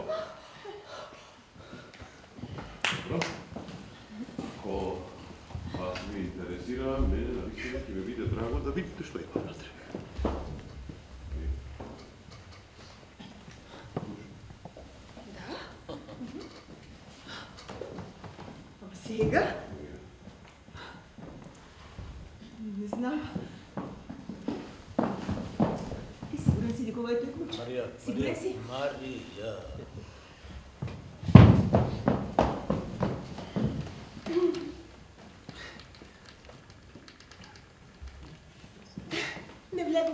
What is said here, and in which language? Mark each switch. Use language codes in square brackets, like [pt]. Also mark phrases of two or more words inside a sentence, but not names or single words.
[mk] Ako vas ne interesira, mene navikne mi bude drago da vidite što ima unutra. A сега? Не знам. Ти сигурен си дека ова е тој ключ? Марија, Сигурен си? Марија. Не влегам.